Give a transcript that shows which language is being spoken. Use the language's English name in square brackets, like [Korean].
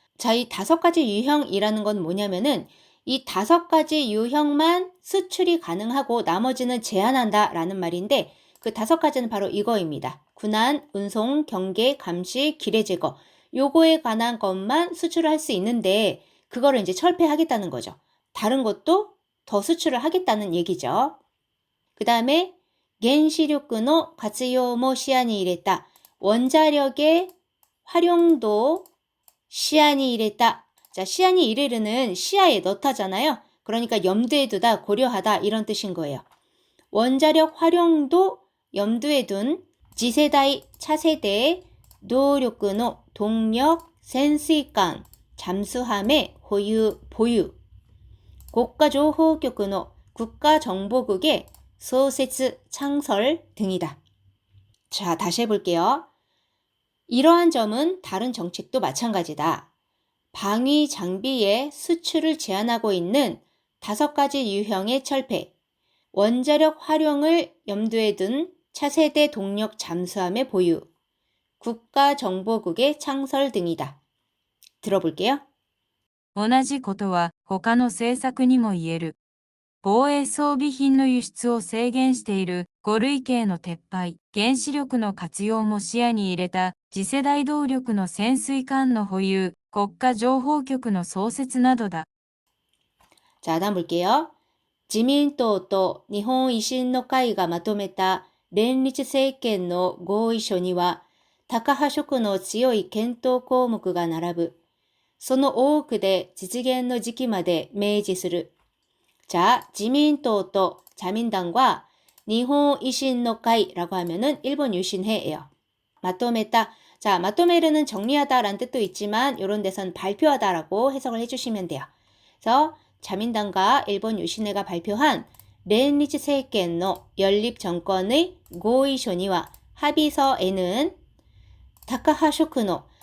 [Korean] 자, 이 5가지 유형이라는 건 뭐냐면은 이 5가지 유형만 수출이 가능하고 나머지는 제한한다 라는 말인데 그 5가지는 바로 이거입니다. 군안, 운송, 경계, 감시, 기뢰 제거. 요거에 관한 것만 수출을 할 수 있는데 그거를 이제 철폐하겠다는 거죠. 다른 것도 더 수출을 하겠다는 얘기죠. 그 다음에 [Japanese] 原子力の活用も視野に入れた [Korean] 원자력의 활용도 시야니 이랬다. 자, 시야니 이르르는 시야에 넣다잖아요. 그러니까 염두에 두다, 고려하다 이런 뜻인 거예요. 원자력 활용도 염두에 둔 [Japanese] 지세다이 [Korean] 차세대의 노력의 동력 [Japanese] 潜水艦 [Korean] 잠수함의 보유 국가정보국의 국가정보국의 [Japanese] 소세츠 [Korean] 창설 등이다. 자, 다시 해볼게요. 이러한 점은 다른 정책도 마찬가지다. 방위 장비의 수출을 제한하고 있는 5가지 유형의 철폐, 원자력 활용을 염두에 둔 차세대 동력 잠수함의 보유, 국가정보국의 창설 등이다. 들어볼게요. [Japanese] 同じことは他の政策にも言える。防衛装備品の輸出を制限している5類型の撤廃、原子力の活用も視野に入れた次世代動力の潜水艦の保有、国家情報局の創設などだ。 [Korean] 자, 다음 볼게요. [Japanese] 自民党と日本維新の会がまとめた連立政権の合意書には、タカ派色の強い検討項目が並ぶ。その多くで実現の時期まで明示する。 [Korean] 자, [Japanese] 自民党と [Korean] 자민당과 일본維新の会라고 하면은 일본 유신회예요. [Japanese] 마토메다. [Korean] 자, 마토메르는 정리하다라는 뜻도 있지만 이런 데선 발표하다라고 해석을 해주시면 돼요. 그래서 자민당과 일본 유신회가 발표한 [Japanese] 렌리츠 세이켄의 [Korean] 연립 정권의 [Japanese] 고의쇼니와 [Korean] 합의서에는 [Japanese] 타카하 쇼크노.